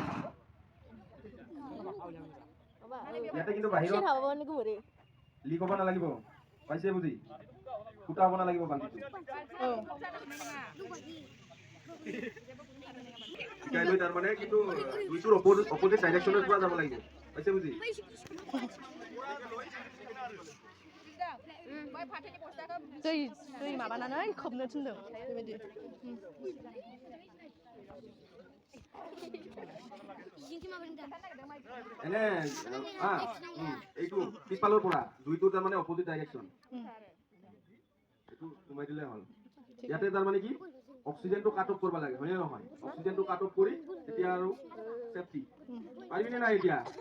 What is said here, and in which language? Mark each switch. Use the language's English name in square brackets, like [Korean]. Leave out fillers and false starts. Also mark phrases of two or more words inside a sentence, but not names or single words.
[Assamese] ইয়াতে কিন্তু বাহিৰত লিক হ'ব নালাগিব পাইছে বুজি ফুটা হ'ব নালাগিব বাল্টিটো শিকাই লৈ তাৰ মানে কিন্তু দুইটোৰ অপোজিট ডাইৰেকশ্যনৰ পৰা যাব লাগিব পাইছে বুজি दै [Bodo] माबानानै खोबनो थिनदों बेबायदि [Assamese] এনে এইটো পিছফালৰ পৰা দুইটো তাৰ মানে অপোজিট ডাইৰেকশ্যন এইটো সোমাই দিলে হ'ল ইয়াতে তাৰ মানে কি অক্সিজেনটো কাট অফ কৰিব লাগে হয়নে নহয় অক্সিজেনটো কাট অফ কৰি তেতিয়া আৰু সেফটি পাৰিবিনে নাই এতিয়া